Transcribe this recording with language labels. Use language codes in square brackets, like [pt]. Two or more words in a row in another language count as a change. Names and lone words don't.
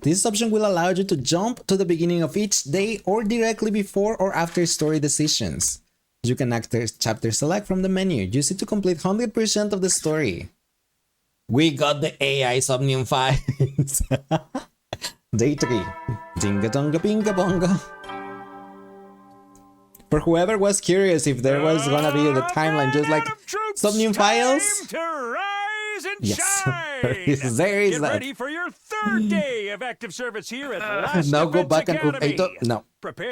[en] This option will allow you to jump to the beginning of each day or directly before or after story decisions. You can activate Chapter Select from the menu. Use it to complete 100% of the story. We got the AI Somnium Files. Day 3. Jinga tonga pinga bonga. For whoever was curious if there was gonna be the timeline just like Somnium Files. Yes, there is Get that. ready for your third day of active service here at Last Now go Defense back Academy. and no, Prepare